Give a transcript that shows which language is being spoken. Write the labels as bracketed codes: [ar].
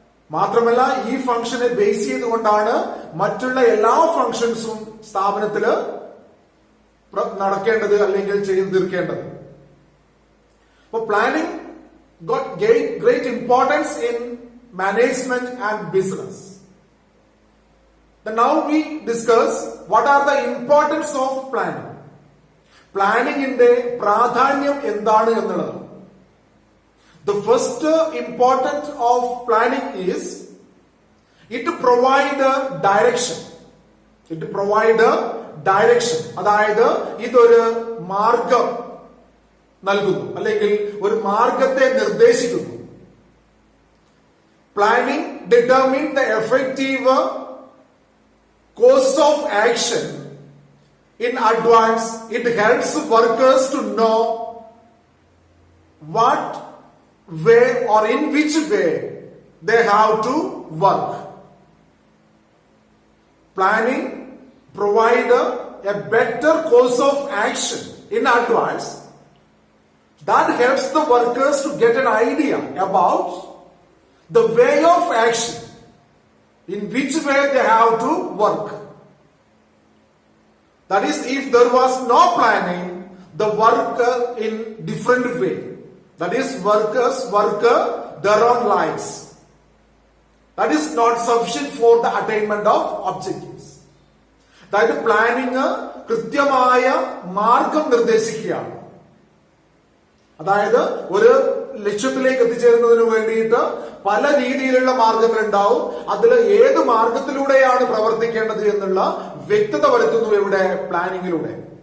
[ml] മാത്രമല്ല ഈ ഫംഗ്ഷനെ ബേസ് ചെയ്തുകൊണ്ടാണ് മറ്റുള്ള എല്ലാ ഫംഗ്ഷൻസും സ്ഥാപനത്തില് നടക്കേണ്ടത് അല്ലെങ്കിൽ ചെയ്തു തീർക്കേണ്ടത്. [en] അപ്പൊ planning got great importance in management and business. Then now we discuss what are the importance of planning. [ml] പ്ലാനിങ്ങിന്റെ പ്രാധാന്യം എന്താണ് എന്നുള്ളത്. [en] The first important of planning is it provide direction. It provide direction. [ml] അതായത് ഇതൊരു മാർഗം നൽകുന്നു അല്ലെങ്കിൽ ഒരു മാർഗത്തെ നിർദ്ദേശിക്കുന്നു. [en] Planning determine the effective course of action in advance. It helps workers to know what way or in which way they have to work. Planning provide a better course of action in advance that helps the workers to get an idea about the way of action, in which way they have to work. That is, if there was no planning, the work in different way. That is, workers work their own lives. That is not sufficient for the attainment of objectives. [ml] അതായത് planning കൃത്യമായ മാർഗം നിർദ്ദേശിക്കുകയാണ്. അതായത് ഒരു ലക്ഷ്യത്തിലേക്ക് എത്തിച്ചേരുന്നതിന് വേണ്ടിയിട്ട് പല രീതിയിലുള്ള മാർഗങ്ങൾ ഉണ്ടാവും. അതിൽ ഏത് മാർഗത്തിലൂടെയാണ് പ്രവർത്തിക്കേണ്ടത് എന്നുള്ള വ്യക്തത വരുത്തുന്നു ഇവിടെ പ്ലാനിങ്ങിലൂടെ.